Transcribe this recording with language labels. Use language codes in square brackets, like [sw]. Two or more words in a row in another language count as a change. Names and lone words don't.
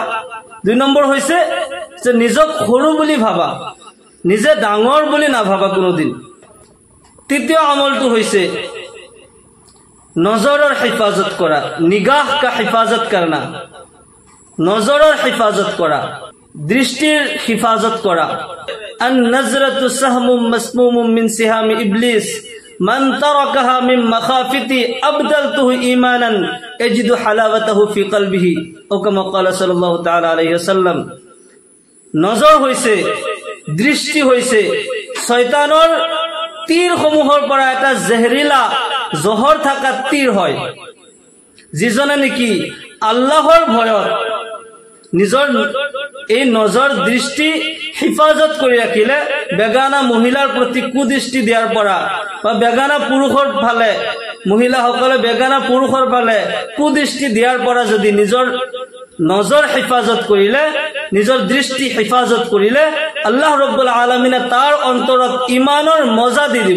[as] 2 নম্বৰ হৈছে যে নিজক সৰু বুলি ভাবা, নিজে ডাঙৰ বুলি নাভাবা কোনোদিন। তৃতীয় আমলটো হৈছে নজৰৰ হিফাজত কৰা, [ur] نگاہ کا حفاظت کرنا, [as] নজৰৰ হিফাজত কৰা, দৃষ্টিৰ হিফাজত কৰা। [ar] النظرة سهم مسموم من سهام إبليس من تركها من مخافتي أبدلته إيمانا يجد حلاوته في قلبه أو كما قال صلى الله تعالى عليه وسلم. [as] নজৰ হৈছে, দৃষ্টি হৈছে শয়তানৰ তীৰসমূহৰ পৰা এটা জেহৰিলা জহৰ থকা তীৰ হয়। যিজনে নেকি আল্লাহৰ ভয়ত নিজৰ এই নজৰ দৃষ্টি হিফাজত কৰি ৰাখিলে, বেগানা মহিলাৰ প্ৰতি কুদৃষ্টি দিয়াৰ পৰা বা বেগানা পুৰুষৰ ফালে, মহিলাসকলে বেগানা পুৰুষৰ ফালে কুদৃষ্টি দিয়াৰ পৰা যদি নিজৰ নজৰ হিফাজত কৰিলে, নিজৰ দৃষ্টি হিফাজত কৰিলে, আল্লাহ [ar] رب العالمين [as] তাৰ অন্তৰত ইমানৰ মজা দি দিব।